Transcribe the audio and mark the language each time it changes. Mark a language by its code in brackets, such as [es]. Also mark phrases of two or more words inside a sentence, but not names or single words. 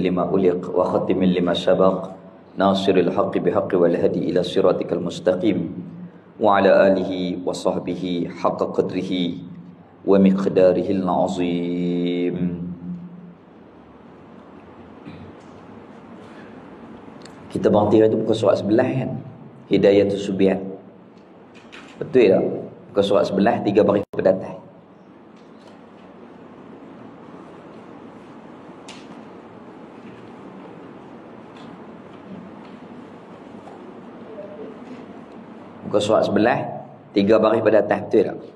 [ar] لما أغلق والخاتم لما سبق ناصر الحق بالحق والهادي إلى صراطك المستقيم وعلى آله وصحبه حق قدره ومقداره العظيم. [ms] Kita berhenti itu bukan surat sebelah kan, Hidayatus Subyan, betul tak? Bukan surat sebelah, 3 baris ke atas. Muka surat sebelah, 3 baris pada atas, betul tak?